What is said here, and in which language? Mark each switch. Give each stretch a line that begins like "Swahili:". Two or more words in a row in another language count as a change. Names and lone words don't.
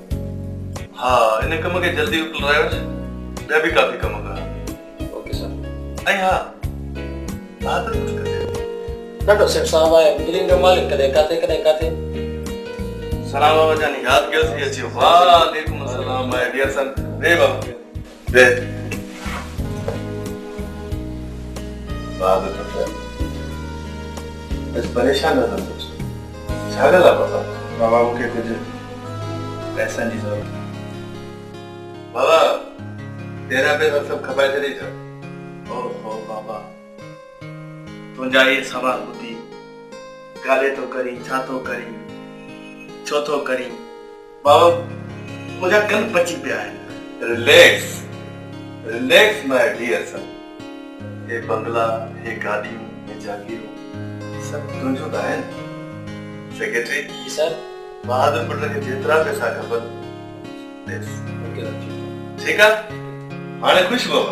Sindhi: हा इन कम खे जल्दी उकलायो ॿिया बि काफ़ी कम कया।
English: OK sir.
Sindhi: ऐं हा बहादुर कुझु किथे ॾाढो सेठ साहब आहे, बिल्डिंग जो मालिक, कॾहिं काथे कॾहिं काथे। सलाम बाबा जानी, याद कयो थी अची।
Arabic: وعليكم السلام
English: my dear son.
Sindhi: वे बाबा वे बहादुर पुत्र बस परेशान न थो कुझु छा ॻाल्हि आहे बाबा? बाबा मूंखे कुझु पैसनि जी ज़रूरत आहे। बाबा तेरा पैसा सभु खपाए छॾी छा? ओहो बाबा तुंहिंजा इहे सवाल ॿुधी ॻाल्हि थो करी, छा थो करी, छो थो करी? बाबा मुंहिंजा कन पची पिया आहिनि।
English: Relax relax my dear son.
Sindhi: हे बंगला, हे गाॾियूं, हे जागीरूं सभु तुंहिंजो त आहिनि। सेक्रेटरी जी सर। बहादुर पुट खे जेतिरा पैसा खपनि ॾेसि।
English: OK sir.
Sindhi: ठीकु आहे हाणे ख़ुशि बाबा?